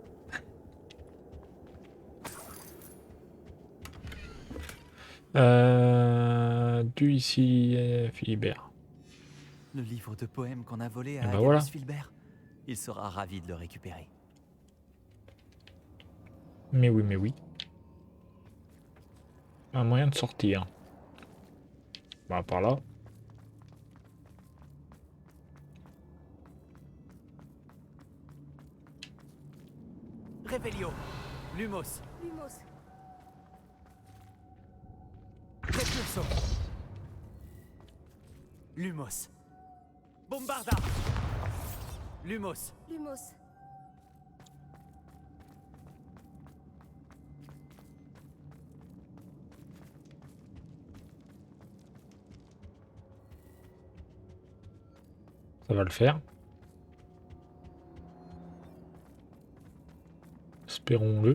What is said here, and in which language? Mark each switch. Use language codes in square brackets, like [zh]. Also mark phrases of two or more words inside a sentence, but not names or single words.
[fr] Du ici, Philibert. Le livre de poèmes qu'on a volé à Eh ben Agabus voilà. Filbert. Il sera ravi de le récupérer. Mais oui. Un moyen de sortir. Bah par là. Revelio. Lumos. Lumos. Repulso. Lumos. Bombarda. Lumos. Lumos. Ça va le faire. Espérons-le.